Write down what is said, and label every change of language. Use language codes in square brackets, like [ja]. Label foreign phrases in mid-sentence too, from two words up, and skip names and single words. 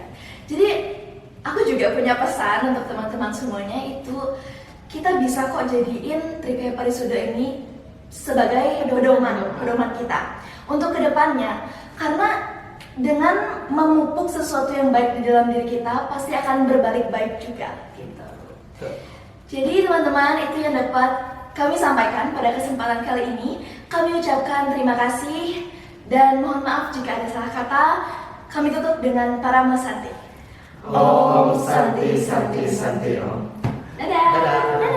[id] Jadi aku juga punya pesan untuk teman-teman semuanya, itu kita bisa kok jadiin Trikaya Parisuda ini sebagai pedoman kita untuk kedepannya, karena dengan memupuk sesuatu yang baik di dalam diri kita pasti akan berbalik baik juga gitu. Jadi teman-teman, itu yang dapat kami sampaikan pada kesempatan kali ini. Kami ucapkan terima kasih dan mohon maaf jika ada salah kata. Kami tutup dengan para Santi. [sa] Om Santi Santi Santi Om. [id] Dadah. Dadah.